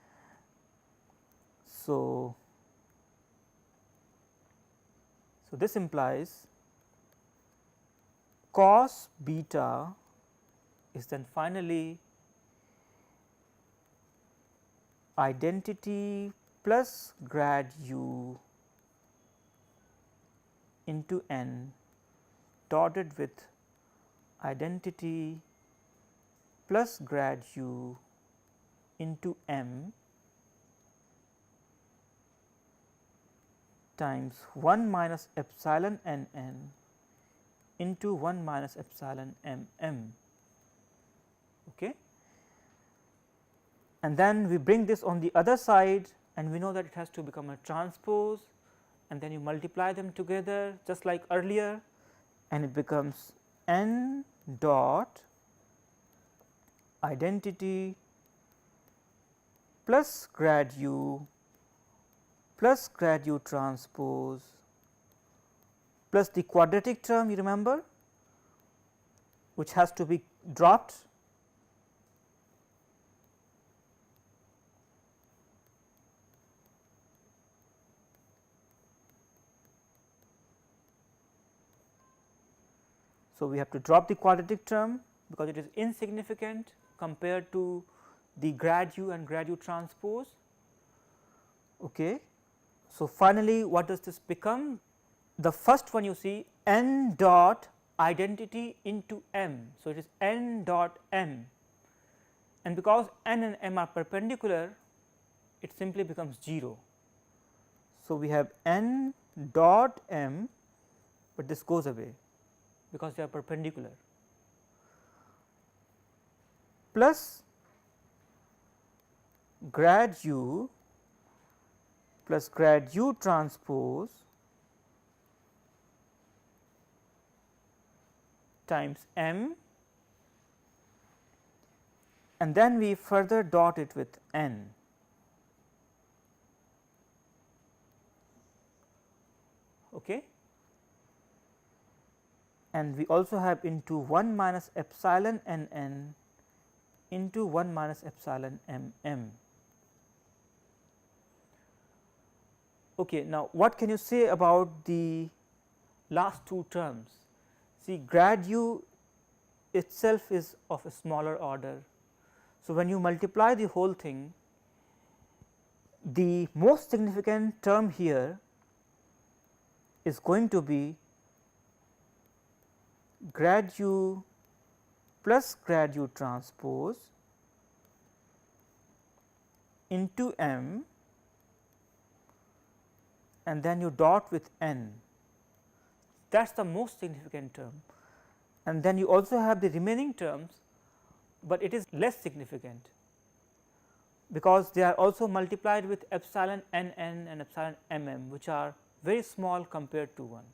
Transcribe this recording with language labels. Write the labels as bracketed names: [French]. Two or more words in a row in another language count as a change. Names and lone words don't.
[English] So, this implies cos beta is then finally identity plus grad u into n dotted with identity plus grad u into m times 1 minus epsilon n n into 1 minus epsilon m m. Okay. And then we bring this on the other side, and we know that it has to become a transpose, and then you multiply them together just like earlier, and it becomes n dot identity plus grad u plus grad u transpose plus the quadratic term, you remember, which has to be dropped. So, we have to drop the quadratic term because it is insignificant compared to the grad u and grad u transpose. Okay. So, finally, what does this become? The first one you see n dot identity into m. So, it is n dot m, and because n and m are perpendicular, it simply becomes 0. So, we have n dot m, but this goes away because they are perpendicular, plus grad u plus grad u transpose times m, and then we further dot it with n. Okay. And we also have into 1 minus epsilon n n into 1 minus epsilon m m. Okay, now what can you say about the last two terms? See, grad u itself is of a smaller order. So, when you multiply the whole thing, the most significant term here is going to be grad u plus grad u transpose into m, and then you dot with n. That is the most significant term, and then you also have the remaining terms, but it is less significant because they are also multiplied with epsilon n n and epsilon m m, which are very small compared to 1.